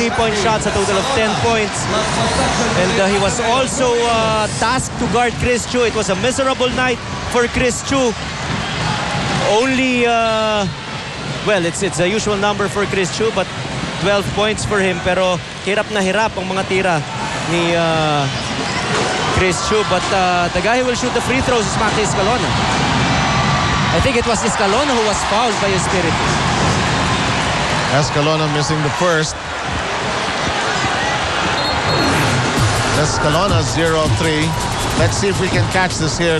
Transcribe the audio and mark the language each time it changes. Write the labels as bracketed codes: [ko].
[en] 3 3-point shots, a total of 10 points. And he was also tasked to guard Chris Chu. It was a miserable night for Chris Chu. Only, well, it's a usual number for Chris Chu, but 12 points for him. [tl] Pero hirap na hirap ang mga tira ni Chris Chu. [en] But the guy who will shoot the free throws is Maki Escalona. I think it was Escalona who was fouled by Espiritu. Escalona missing the first. Escalona 0-3. Let's see if we can catch this here.